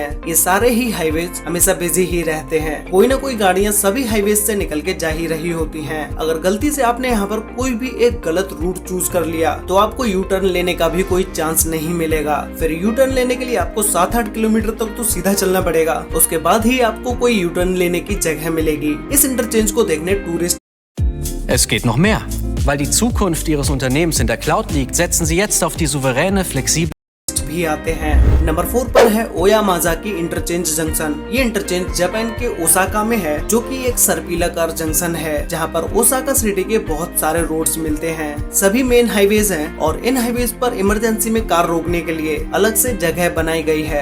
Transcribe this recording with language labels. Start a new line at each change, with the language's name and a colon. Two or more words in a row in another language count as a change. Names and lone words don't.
Hindi: ये सारे ही हाईवेज हमेशा बिजी ही रहते हैं, कोई ना कोई गाड़ियां सभी हाईवेज से निकल के जा ही रही होती हैं। अगर गलती से आपने यहाँ पर कोई भी एक गलत
English: route choose
Hindi: कर लिया तो आपको
English: U-turn
Hindi: लेने का भी कोई चांस नहीं मिलेगा। फिर
English: U-turn
Hindi: लेने के लिए आपको 7-8 किलोमीटर तक तो सीधा चलना पड़ेगा, उसके बाद ही आपको कोई
English: U-turn
Hindi: लेने की जगह मिलेगी। इस इंटरचेंज को देखने टूरिस्ट
German: Es geht noch mehr. Weil die Zukunft Ihres Unternehmens in der Cloud liegt, setzen Sie jetzt auf die souveräne, flexible
Hindi: भी आते हैं। नंबर 4 पर है ओयामाजाकी इंटरचेंज जंक्शन। ये इंटरचेंज जापान के ओसाका में है, जो कि एक सर्पिलाकार जंक्शन है, जहां पर ओसाका सिटी के बहुत सारे रोड्स मिलते हैं। सभी
English: main highways
Hindi: हैं और इन हाईवेज पर इमरजेंसी में कार रोकने के लिए अलग से जगह बनाई गई है।